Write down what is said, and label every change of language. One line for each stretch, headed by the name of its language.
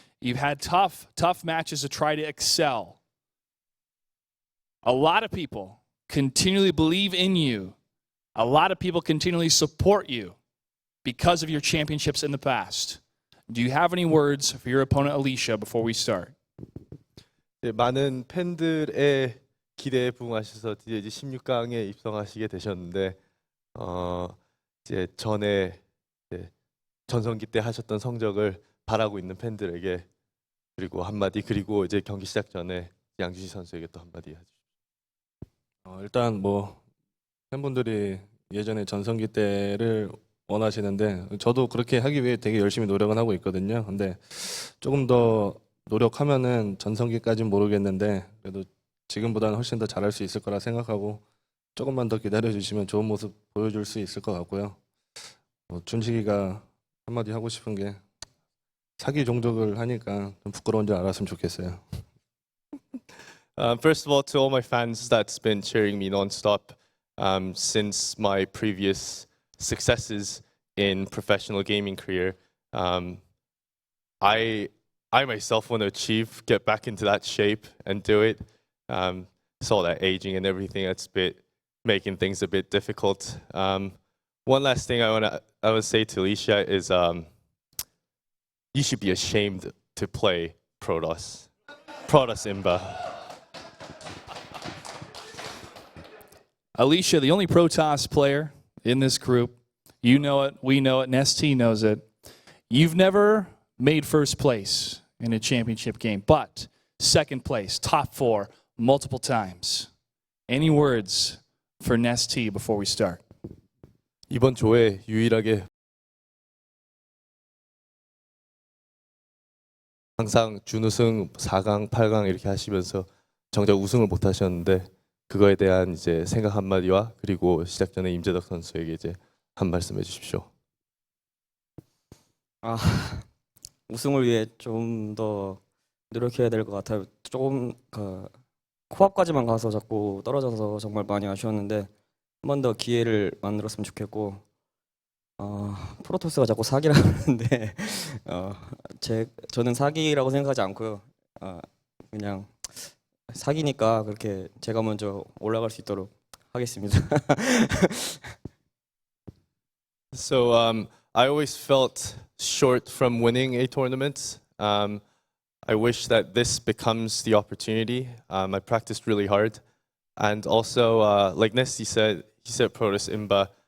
English: You've had tough matches to try to excel. A lot of people continually believe in you. A lot of people continually support you because of your championships in the past. Do you have any words for your opponent, Alicia, before we start?
Korean: 네, 많은 팬들의 기대에 부응하셔서 이제 16강에 입성하시게 되셨는데 이제 전에 이제 전성기 때 하셨던 성적을 바라고 있는 팬들에게 그리고 한마디 그리고 이제 경기 시작 전에 양주시 선수에게 또 한마디 해주십시오. 일단 뭐 팬분들이 예전에 전성기 때를 원하시는데 저도 그렇게 하기 위해 되게 열심히 노력은 하고 있거든요. 근데 조금 더 노력하면은 전성기까지는 모르겠는데 그래도 지금보다는 훨씬 더 잘할 수 있을 거라 생각하고 조금만 더 기다려주시면 좋은 모습 보여줄 수 있을 것 같고요. 준식이가 한마디 하고 싶은 게 사기 종족을 하니까 좀 부끄러운 줄 알았으면 좋겠어요.
English: First of all, to all my fans that's been cheering me non-stop since my previous successes in professional gaming career, I myself want to get back into that shape and do it. Saw that aging and everything that's making things a bit difficult. One last thing I would say to Alicia is you should be ashamed to play Protoss Imba. Alicia, the only Protoss player in this group. You know it, we know it, NesTea knows it. You've never made first place in a championship game, but second place, top 4, multiple times. Any words for NesTea before we start?
Korean: 이번 조에 유일하게 항상 준우승 4강, 8강 이렇게 하시면서 정작 우승을 못 하셨는데 그거에 대한 이제 생각 한마디와 그리고 시작 전에 임재덕 선수에게 이제 한 말씀 해주십시오. 아, 우승을 위해 좀 더 노력해야 될 것 같아요. 조금 코앞까지만 가서 자꾸 떨어져서 정말 많이 아쉬웠는데 한 번 더 기회를 만들었으면 좋겠고 프로토스가 자꾸 사기라고 하는데 저는 사기라고 생각하지 않고요. 그냥 사기니까 그렇게 제가 먼저 올라갈 수 있도록 하겠습니다.
English: So I always felt short from winning a tournament. I wish that this becomes the opportunity. I practiced really hard, and also like NesTea said, he said Protoss Imba.